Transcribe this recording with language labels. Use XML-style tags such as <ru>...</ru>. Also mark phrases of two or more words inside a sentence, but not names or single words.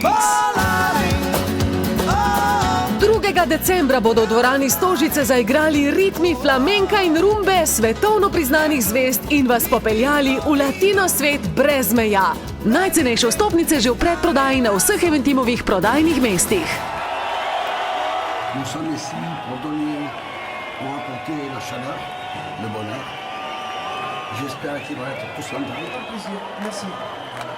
<sl>2. decembra bodo v dvorani Stožice zaigrali ritmi flamenka in rumbe svetovno priznanih zvezd in vas popeljali v latino svet brez meja. Najcenejše vstopnice že v predprodaji na vseh Eventimovih prodajnih mestih.</sl> <fr>Nous sommes ici pour donner, pour apporter la chaleur, le bonheur. J'espère qu'il va être tous contents. Plaisir, merci.</fr>